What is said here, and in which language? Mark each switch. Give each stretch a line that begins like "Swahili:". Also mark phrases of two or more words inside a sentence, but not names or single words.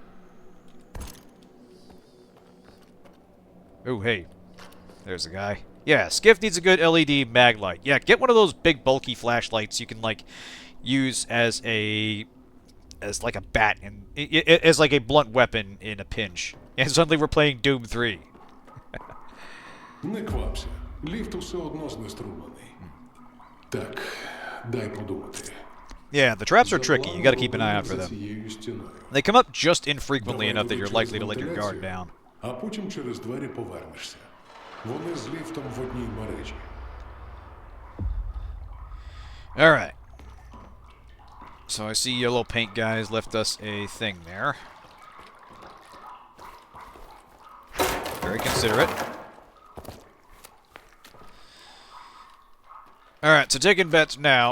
English: Oh, hey. There's the guy. Yeah, Skiff needs a good LED mag light. Yeah, get one of those big bulky flashlights you can like use as like a bat, and as like a blunt weapon in a pinch. And suddenly we're playing Doom 3.
Ukrainian: Не квапся. Ліфт усе одно знеструмлений. Так, дай подумати.
English: Yeah, the traps are tricky. You gotta keep an eye out for them.
Ukrainian: Цією стіною.
English: They come up just infrequently
Ukrainian: Давай
English: enough that
Ukrainian: туди
English: you're
Ukrainian: через
English: likely to let your guard
Ukrainian: вентиляцію,
English: down.
Ukrainian: А потім через двері повернешся. Вони з ліфтом в одній мережі.
English: Alright. So I see Yellow Paint Guys left us a thing there. Very considerate. Alright, so taking bets now.